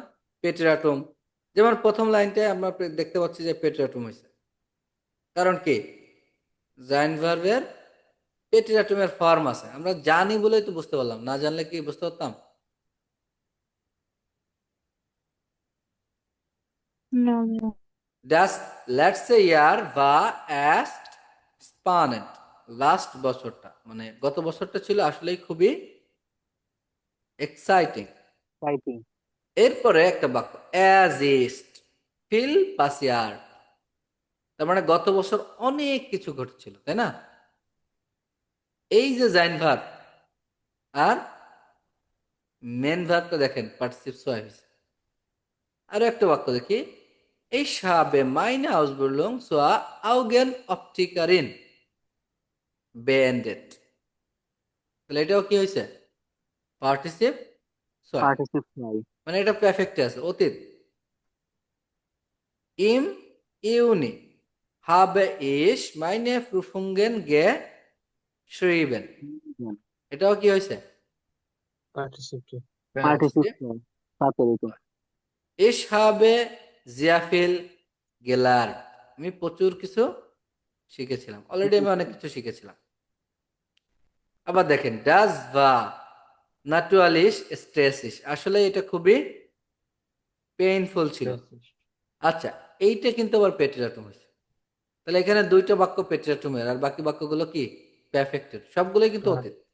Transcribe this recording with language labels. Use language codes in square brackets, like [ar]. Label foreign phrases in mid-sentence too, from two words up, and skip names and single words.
[bn] পেট্রাটুম, যেমন প্রথম লাইনটায় আমরা দেখতে পাচ্ছি যে পেট্রাটুম হয়েছে, কারণ কি? জাইন ভার্বের পেট্রাটুমের ফর্ম আছে, আমরা জানি বলেই তো বুঝতে পারলাম, না জানলে কি বুঝতে পারতাম? না ভাইয়া। [de] Das letzte Jahr war erst spannend. [bn] লাস্ট বছরটা, মানে গত বছরটা ছিল আসলেই খুবই এক্সাইটিং। রাইটিং। এরপরে একটা বাক্য, [de] es ist viel passiert, [bn] তার মানে গত বছর অনেক কিছু ঘটেছিল, তাই না? এই যে জাইন ভার্ব আর মেন ভার্বটা দেখেন পার্টিসিপ সোয়া হয়েছে। আরো একটা বাক্য দেখি, [de] Ich habe meine Ausbildung zur Augenoptikerin beendet. [bn] তাহলে এটাও কি হয়েছে? পার্টিসিপ সোয়া, পার্টিসিপ নাই। মানে এটা পারফেক্টে আছে, অতীত। [de] Im Juni habe ich meine Prüfungen geschrieben. [bn] এটাও কি হয়েছে? পার্টিসিপ পার্টিসিপ পার্টিসিপ। নাই, সাথে [de] Ich habe sehr viel gelernt. [bn] আমি প্রচুর কিছু শিখেছিলাম, অলরেডি আমি অনেক কিছু শিখেছিলাম। আবার দেখেন [de] das war natürlich stressig, [bn] আসলে এটা খুবই পেইনফুল ছিল। আচ্ছা, এইটা কিন্তু আবার পেট্রাটুম হয়েছে, তাহলে এখানে দুইটা বাক্য পেট্রাটুমের, আর বাকি বাক্যগুলো কি পারফেক্টের, সবগুলোই কিন্তু অতীত।